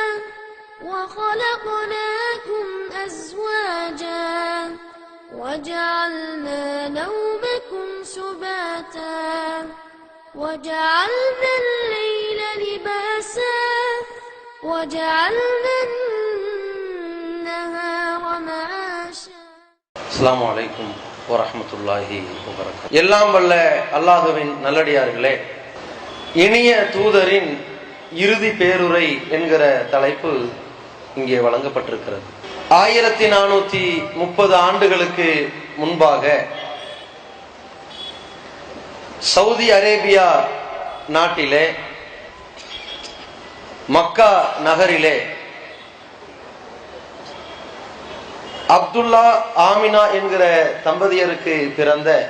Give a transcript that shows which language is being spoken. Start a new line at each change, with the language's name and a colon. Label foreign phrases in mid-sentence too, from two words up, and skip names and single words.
Arabic: وخلقناكم أزواجا وجعلنا نومكم سباتا وجعلنا الليل لباسا وجعلنا النهار معاشا. السلام عليكم ورحمة الله وبركاته.
Tamil: எல்லாம் வல்ல அல்லாஹுவின் நல்லடியார்களே, இனிய தூதரின் இறுதி பேருரை என்கிற தலைப்பு இங்கே வழங்கப்பட்டிருக்கிறது. 1430 ஆண்டுகளுக்கு முன்பாக சவுதி அரேபியா நாட்டிலே மக்கா நகரிலே அப்துல்லா ஆமினா என்கிற தம்பதியருக்கு பிறந்த